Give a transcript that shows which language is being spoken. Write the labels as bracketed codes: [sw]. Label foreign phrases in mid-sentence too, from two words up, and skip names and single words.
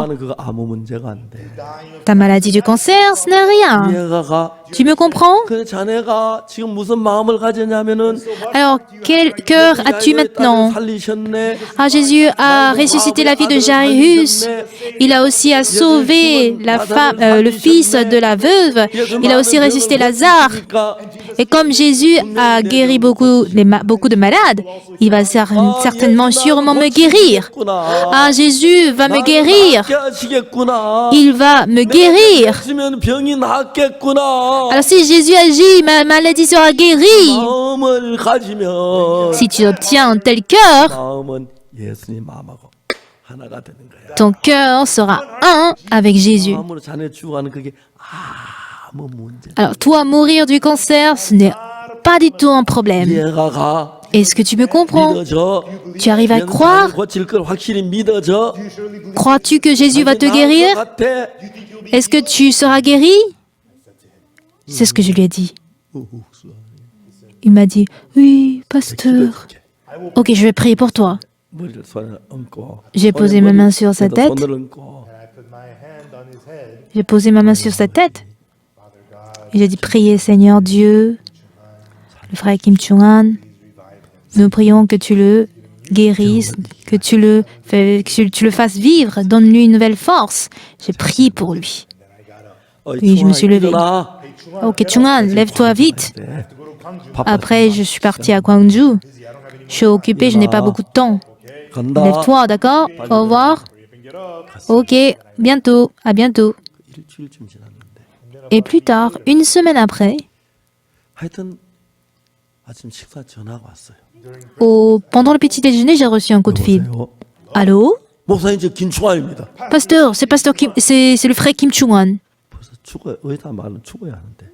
[ko] 나는 그거 아무 문제가 안 돼. [fr] ta maladie du cancer, ce n'est rien. [ko] 이해가 가? [fr] Tu me comprends? [ko] 그 자네가 지금 무슨 마음을 가졌냐면은 [fr] Alors, quel cœur as-tu maintenant? [ko] 살리셨네. [fr] Ah, Jésus a ressuscité la fille de Jairus. Il a aussi sauvé la femme, le fils de la veuve. Il a aussi ressuscité Lazare. Et comme Jésus a guéri beaucoup de malades, il va certainement, sûrement me guérir. Ah, Jésus va me guérir. Il va me guérir. [ko] 있으면 병이 낫겠구나. [fr] Alors si Jésus agit, ma maladie sera guérie. [ko] 마음을 가지면 [fr] Si tu obtiens un tel cœur, [ko] 마음은 예수님 마음하고 하나가 되는 거야. [fr] ton cœur sera un avec Jésus. [ko] 마음으로 자네 죽어가는 그게 아무 문제. [fr] Alors toi, mourir du cancer, ce n'est pas du tout un problème. [ko] 이해가 가? [fr] Est-ce que tu me comprends? [ko] 믿어져? [fr] Tu arrives à croire? [ko] 고칠 걸 확실히 믿어져? [fr] Crois-tu que Jésus va te guérir? [ko] 같아? [fr] Est-ce que tu seras guéri? C'est ce que je lui ai dit. Il m'a dit, oui, pasteur. Ok, je vais prier pour toi. [ko] 머리를 손에 얹고 [fr] J'ai posé ma main sur sa tête. [ko] 손을 얹고 [en] And I put my hand on his head. [fr] J'ai posé ma main sur sa tête. Et j'ai dit, priez Seigneur Dieu, le frère Kim Chung-han, nous prions que tu le guérisse, que tu le fasses vivre, donne-lui une nouvelle force. J'ai prié pour lui. Puis je me suis levé. Ok, Chung-han, lève-toi vite. Après, je suis partie à Gwangju. Je suis occupée, je n'ai pas beaucoup de temps. Lève-toi, d'accord? Au revoir. Ok, bientôt, à bientôt. [ko] 일주일쯤 지났는데 [fr] Et plus tard, une semaine après, [ko] 하여튼 아침 식사 전화가 왔어요. [fr] pendant le petit déjeuner, j'ai reçu un coup de fil. [ko] 여보세요? [fr] Allô? [ko] 목사님 저 김충환입니다. [fr] Pasteur Kim, c'est le frère Kim Chung-han. [ko] 벌써 죽어요. 의사 말은 죽어야 하는데